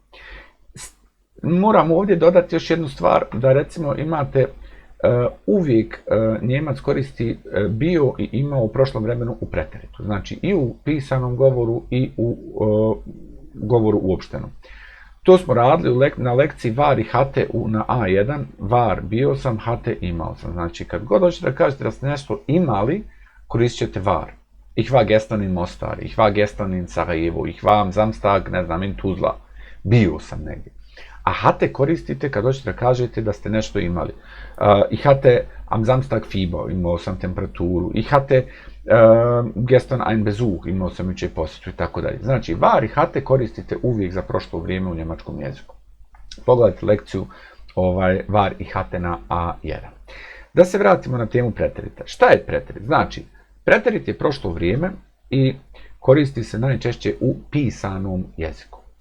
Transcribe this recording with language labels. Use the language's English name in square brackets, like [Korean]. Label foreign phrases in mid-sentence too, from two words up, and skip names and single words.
[Bosnian] Moram ovdje dodati još jednu stvar, da recimo imate uvijek Njemac koristi bio i imao u prošlom vremenu u preteritu. Znači i u pisanom govoru i u govoru uopštenom. To smo radili na lekciji var i hatte na A1. Var bio sam, hatte imao sam. Znači kad god hoćete da kažete da ste nešto imali, koristit ćete var. [German] Ich war gestern in Mostar, ich war gestern in Sarajevo, ich war am Samstag, [Bosnian] ne znam, [German] in Tuzla. [Bosnian] Bio sam negdje. A hatte koristite kad hoćete da kažete da ste nešto imali. [German] Ich hatte am Samstag Fieber, [Bosnian] imao sam temperaturu. [German] Ich hatte gestern ein Besuch, [Bosnian] imao sam jučer posjetu i tako dalje. Znači, var i hatte koristite uvijek za prošlo vrijeme u njemačkom jeziku. Pogledajte lekciju var i hatte na A1. Da se vratimo na temu preterita. Šta je preterit? Znači, preterit je prošlo vrijeme i koristi se najčešće u pisanom jeziku.